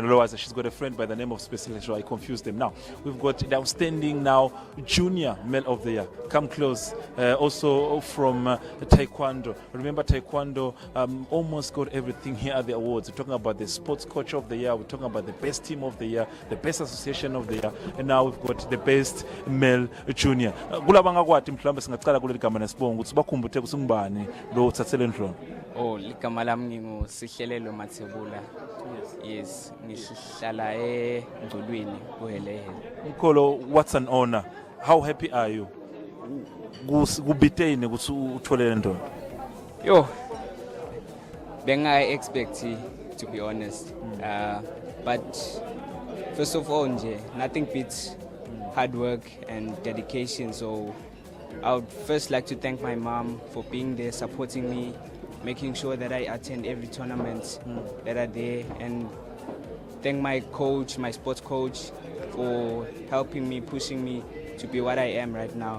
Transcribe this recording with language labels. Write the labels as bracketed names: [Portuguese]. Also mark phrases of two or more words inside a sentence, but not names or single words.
[English] Noloaz, she's got a friend by the name of Specifically, so I confused them. Now, we've got the outstanding now junior male of the year. Come close. Also from Taekwondo. Remember, Taekwondo almost got everything here at the awards. We're talking about the sports coach of the year. We're talking about the best team of the year, the best association of the year, and now we've got the best male junior. [Swati] Oh, ligama lami nginguSihlelelo Mathebula. Yes, ngihlala eNgcolweni kuHelehe. Mkholo, [English] what's an honor? How happy are you? [Swati] Kubiteni ukuthi uthole le nto. Yo. [English] Benga expect to be honest. But first of all nje, nothing beats hard work and dedication. So I would first like to thank my mom for being there, supporting me, making sure that I attend every tournament that are there, and thank my coach, my sports coach, for helping me, pushing me to be what I am right now.